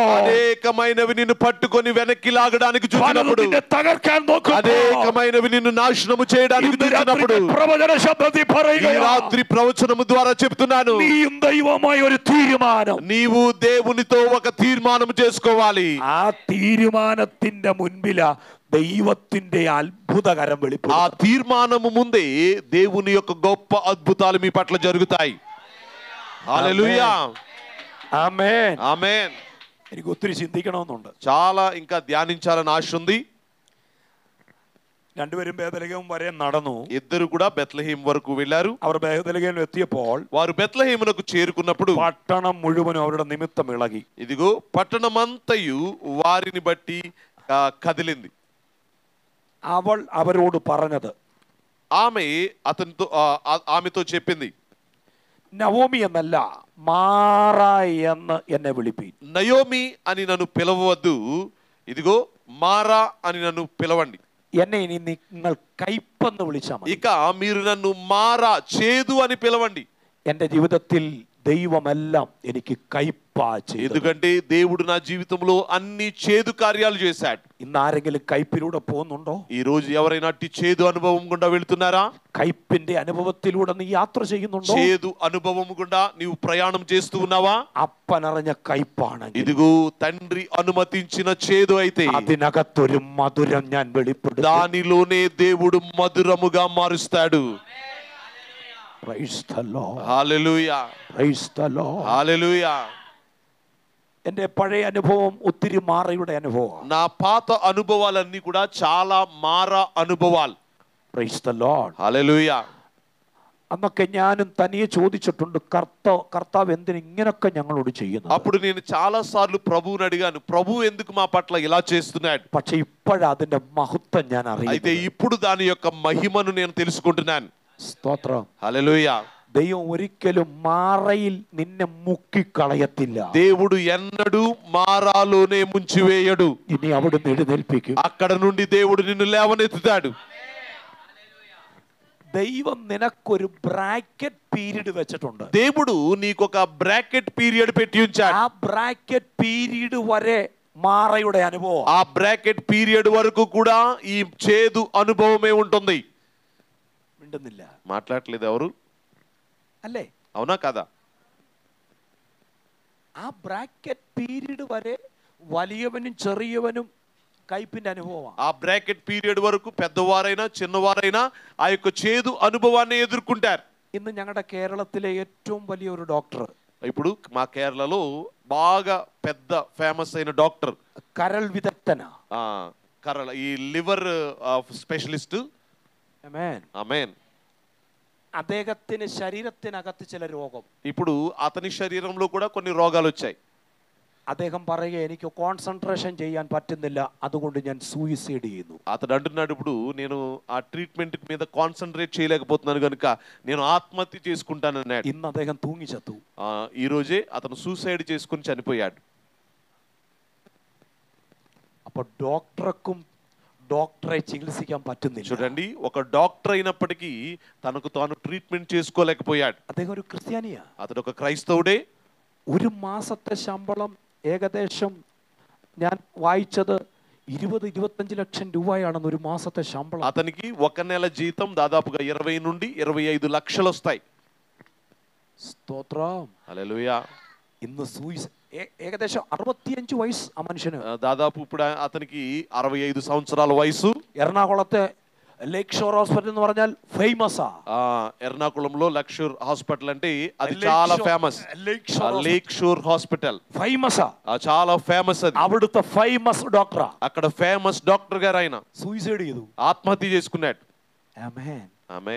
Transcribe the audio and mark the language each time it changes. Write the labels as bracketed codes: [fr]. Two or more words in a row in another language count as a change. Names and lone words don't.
[te] అనేకమైనవి నిన్ను పట్టుకొని వెనక్కి లాగడానికి [ml] പലതും [te] చూసినప్పుడు, [ml] നിന്നെ തകർക്കാൻ നോക്കുമ്പോ, [te] అనేకమైనవి నిన్ను నాశనము చేయడానికి [ml] ഇന്ന് രാത്രി [te] చూసినప్పుడు, [ml] പ്രവചന ശബ്ദത്തിൽ [te] ఈ [ml] പറയുക, [te] రాత్రి ప్రవచనము ద్వారా చెప్తున్నాను, [ml] നീയും ദൈവമായ ഒരു തീരുമാനം. [te] నీవు దేవునితో ఒక తీర్మానం చేసుకోవాలి. [ml] ആ തീരുമാനത്തിന്റെ മുൻപിലാ ദൈവത്തിന്റെ അത്ഭുതകരം [te] ఆ [ml] വെളിപ്പെടും. [te] తీర్మానము ముందే దేవుని యొక్క గొప్ప అద్భుతాలు మీ పట్ల జరుగుతాయి. హల్లెలూయా. [ml] ആമേൻ. [te] ఆమేన్. [ml] എനിക്ക് ഒത്തിരി ചിന്തിക്കണമെന്നുണ്ട്. [te] చాలా ఇంకా ధ్యానించాలని ఆశ ఉంది. [ml] രണ്ടുപേരും ബേതലഹേം വരെ നടന്നു. [te] ఇద్దరు కూడా బెత్లెహేం వరకు వెళ్ళారు. [ml] അവർ ബേതലഹേമിൽ എത്തിയപ്പോൾ [te] వారు బెత్లెహేమునకు చేరుకున్నప్పుడు [ml] പട്ടണം മുഴുവനും അവരുടെ നിമിത്തം ഇളകി. [te] ఇదిగో పట్టణమంతయు వారిని బట్టి కదిలింది. [ml] അവൾ അവരോട് പറഞ്ഞത്, [te] ఆమె ఆమెతో చెప్పింది, [ml] നവോമി എന്നല്ല മാറാ എന്ന് എന്നെ വിളിപ്പീൻ. [te] నయోమి అని నన్ను పిలవవద్దు, ఇదిగో మారా అని నన్ను పిలవండి. [ml] എന്നെ ഇനി നിങ്ങൾ കയ്പെന്ന് വിളിച്ചാൽ മതി. [te] ఇక మీరు నన్ను మారా చేదు అని పిలవండి. [ml] എന്റെ ജീവിതത്തിൽ ദൈവമെല്ലാം എനിക്ക് കയ്പാ ചെയ്തു. [te] ఎందుకంటే దేవుడు నా జీవితంలో అన్ని చేదు కార్యాలు చేశాడు. [ml] ഇന്ന് ആരെങ്കിലും കയ്പിലൂടെ പോകുന്നുണ്ടോ? [te] ఈ రోజు ఎవరైనా అట్టి చేదు అనుభవం గుండా వెళ్తున్నారా? [ml] കയ്പിന്റെ അനുഭവത്തിലൂടെ നീ യാത്ര ചെയ്യുന്നുണ്ടോ? [te] చేదు అనుభవం గుండా నీవు ప్రయాణం చేస్తూ ఉన్నావా? [ml] അപ്പനറിഞ്ഞ കയ്പാണെങ്കിൽ, [te] ఇదిగో తండ్రి అనుమతించిన చేదు అయితే [ml] അതിനകത്തൊരു മധുരം ഞാൻ വെളിപ്പെടുത്തും. [te] దానిలోనే దేవుడు మధురముగా మారుస్తాడు. [en] Praise the Lord. [te] హల్లెలూయా. [en] Praise the Lord. [te] హల్లెలూయా. [ml] എന്റെ പഴയ അനുഭവം ഒത്തിരി മാറയുടെ അനുഭവം. [te] నా పాత అనుభవాలన్నీ కూడా చాలా మారా అనుభవాలు. [en] Praise the Lord. [te] హల్లెలూయా. [ml] അന്നൊക്കെ ഞാനും തനിയെ ചോദിച്ചിട്ടുണ്ട്, കർത്താവ് എന്തിന് ഇങ്ങനൊക്കെ ഞങ്ങളോട് ചെയ്യുന്നു? [te] అప్పుడు నేను చాలా సార్లు ప్రభువుని అడిగాను, ప్రభు ఎందుకు మా పట్ల ఇలా చేస్తున్నాడు? [ml] പക്ഷെ ഇപ്പോഴാ അതിന്റെ മഹത്വം ഞാൻ [te] అయితే [ml] അറിയുന്നു. [te] ఇప్పుడు దాని యొక్క మహిమను నేను తెలుసుకుంటున్నాను. [ml] സ്തോത്രം. [te] హల్లెలూయా. [ml] ദൈവം ഒരിക്കലും മാറയിൽ നിന്നെ മുക്കിക്കളയത്തില്ല. [te] దేవుడు ఎన్నడూ మారాలోనే ముంచివేయడు. [ml] ഇനി അവിടുന്ന് എഴുന്നേൽപ്പിക്കും. [te] అక్కడ నుండి దేవుడు నిన్ను లేవనెత్తుతాడు. [ml] ദൈവം നിനക്കൊരു [en] bracket period [ml] വെച്ചിട്ടുണ്ട്. [te] దేవుడు నీకొక [en] bracket period [te] పెట్టి ఉంచాడు. [ml] ആ [en] bracket period [ml] വരെ മാറയുടെ അനുഭవం. [te] ఆ [en] bracket period [te] వరకు కూడా ఈ చేదు అనుభవమే ఉంటుంది. [ml] മിണ്ടുന്നില്ല [te] మాట్లాడలేదు ఎవరు? [ml] അല്ലേ? [te] అవునా కదా? [ml] ആ [en] bracket period [ml] വരെ വലിയവനും ചെറിയവനും കയ്പിന്റെ അനുഭവമാണ്. [te] ఆ [en] bracket period [te] వరకు పెద్దవారైనా చిన్నవారైనా ఆ యొక్క చేదు అనుభవాన్ని ఎదుర్కొంటారు. [ml] ഇന്ന് ഞങ്ങളുടെ కేరళത്തിലെ ഏറ്റവും വലിയ ഒരു ഡോക്ടർ, [te] ఇప్పుడు మా కేరళలో బాగా పెద్ద ఫేమస్ అయిన డాక్టర్, [ml] കരൾ വിദഗ്ധന, [te] కరళ ఈ [en] liver specialist. [ml] ആമേൻ. [te] ఆమేన్. [ml] അദ്ദേഹത്തിന് ശരീരത്തിനകത്ത് ചില രോഗം. [te] ఇప్పుడు అతని శరీరంలో కూడా కొన్ని రోగాలు వచ్చాయి. [ml] അദ്ദേഹം പറയുക, എനിക്ക് കോൺസെൻട്രേഷൻ ചെയ്യാൻ പറ്റുന്നില്ല, അതുകൊണ്ട് ഞാൻ സൂയിസൈഡ് ചെയ്യുന്നു. [te] అతడు అంటున్నాడు, ఇప్పుడు నేను ఆ ట్రీట్మెంట్ మీద కాన్సన్ట్రేట్ చేయలేకపోతున్నాను కనుక నేను ఆత్మహత్య చేసుకుంటానన్నాడు. [ml] ഇന്ന് അദ്ദേഹം തൂങ്ങിച്ചത്തു. [te] ఈ రోజే అతను సూసైడ్ చేసుకుని చనిపోయాడు. [ml] അപ്പോൾ ഡോക്ടർക്കും ഡോക്ടറെ ചികിത്സിക്കാൻ പറ്റുന്നില്ല. [te] చూడండి, ఒక డాక్టర్ అయినప్పటికీ తనకు తాను ట్రీట్మెంట్ చేసుకోలేకపోయాడు. [ml] അദ്ദേഹം ഒരു ക്രിസ്ത്യാനിയാ. [te] అతడు ఒక క్రైస్తవుడే. [ml] ഒരു മാസത്തെ ശമ്പളം ഏകദേശം ഞാൻ വായിച്ചത് 20-25 ലക്ഷം രൂപയാണെന്ന്. ഒരു മാസത്തെ ശമ്പളം. [te] అతనికి ఒక నెల జీతం దాదాపుగా 20 నుండి 25 లక్షలు వస్తాయి. [ml] സ്തോത്രം. [te] హల్లెలూయా. [ml] ഇന്ന് ഏകദേശം 65 വയസ്സ് ആ മനുഷ്യന്. [te] దాదాపు ఇప్పుడు అతనికి 65 సంవత్సరాల వయసు. [ml] എറണാകുളത്തെ ലേക്ക് ഷോർ హాస్పిటల్ എന്ന് പറഞ്ഞാൽ ఫేమస్. [te] ఎర్నాకుళంలో లక్షూర్ హాస్పిటల్ అంటే అది చాలా ఫేమస్. లేక్ షోర్ హాస్పిటల్ ఫేమస్, చాలా ఫేమస్. అది [ml] అవిടുത്തെ [en] famous doctor. [te] అక్కడ [en] famous doctor [te] గారు ఆయన [ml] సూసైడ్ ചെയ്തു, [te] ఆత్మహత్య చేసుకున్నాడు. ఆమేన్. ఆమేన్.